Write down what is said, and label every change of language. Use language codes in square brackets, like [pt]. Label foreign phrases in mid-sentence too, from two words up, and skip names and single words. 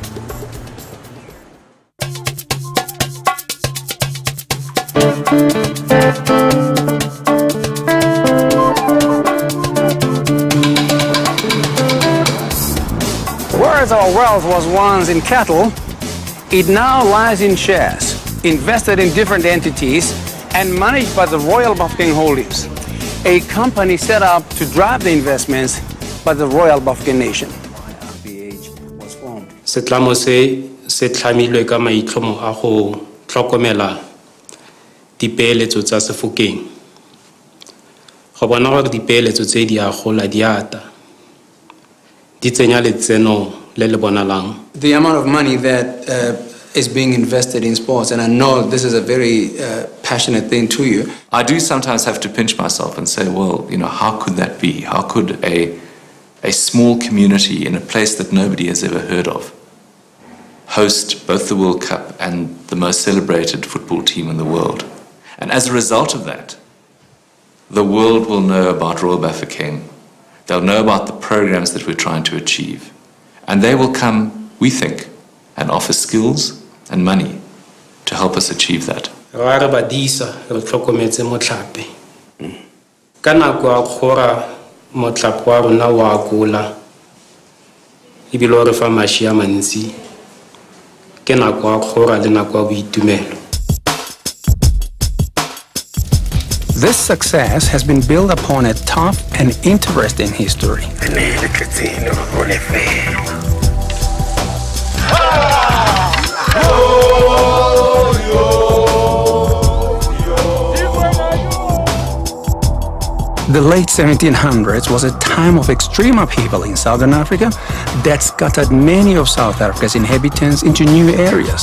[en] Whereas our wealth was once in cattle, it now lies in shares, invested in different entities, and managed by the Royal Bafokeng Holdings, a company set up to drive the investments by the Royal Bafokeng Nation. Was formed. [tn] Setlamo se tlhamilwe ka maitlhomo a go tlhokomela dipeeletso tsa Sefokeng. Go bona gore dipeeletso tse di a gola di ata. Di tsenya letseno le le bonalang. [en] The amount of money that is being invested in sports, and I know this is a very passionate thing to you. I do sometimes have to pinch myself and say, well, you know, how could that be? How could a small community in a place that nobody has ever heard of host both the World Cup and the most celebrated football team in the world? And as a result of that, the world will know about Royal Bafokeng. They'll know about the programs that we're trying to achieve. And they will come, we think, and offer skills and money to help us achieve that. [tn] Ra re badisa re tlhokometse motlape. Ka nako a khora motlape wa rona wa kula. Ebile re fa mashi a mantsi. Ke nako a khora le nako a boitumelo. [en] This success has been built upon a tough and interesting history. The late 1700s was a time of extreme upheaval in Southern Africa that scattered many of South Africa's inhabitants into new areas.